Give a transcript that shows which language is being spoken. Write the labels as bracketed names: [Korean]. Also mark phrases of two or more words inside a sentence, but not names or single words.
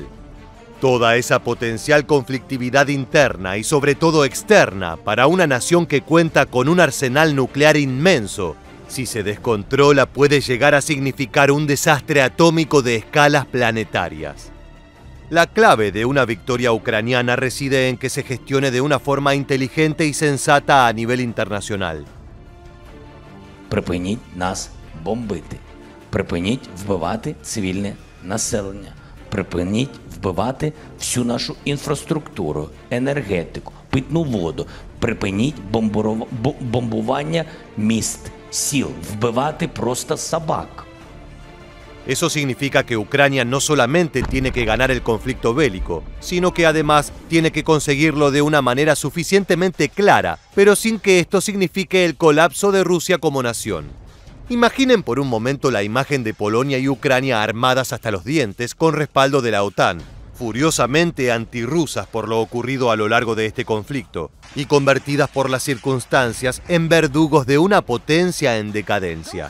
[Spanish] Toda esa potencial conflictividad interna y sobre todo externa para una nación que cuenta con un arsenal nuclear inmenso, si se descontrola, puede llegar a significar un desastre atómico de escalas planetarias. La clave de una victoria ucraniana reside en que se gestione de una forma inteligente y sensata a nivel internacional. [Ukrainian] Припиніть нас бомбити. Припиніть вбивати цивільне населення. Припиніть вбивати всю нашу інфраструктуру, енергетику, питну воду. Припиніть бомбування міст, сіл, вбивати просто собак. [Spanish] Eso significa que Ucrania no solamente tiene que ganar el conflicto bélico, sino que además tiene que conseguirlo de una manera suficientemente clara, pero sin que esto signifique el colapso de Rusia como nación. Imaginen por un momento la imagen de Polonia y Ucrania armadas hasta los dientes con respaldo de la OTAN, furiosamente antirrusas por lo ocurrido a lo largo de este conflicto y convertidas por las circunstancias en verdugos de una potencia en decadencia.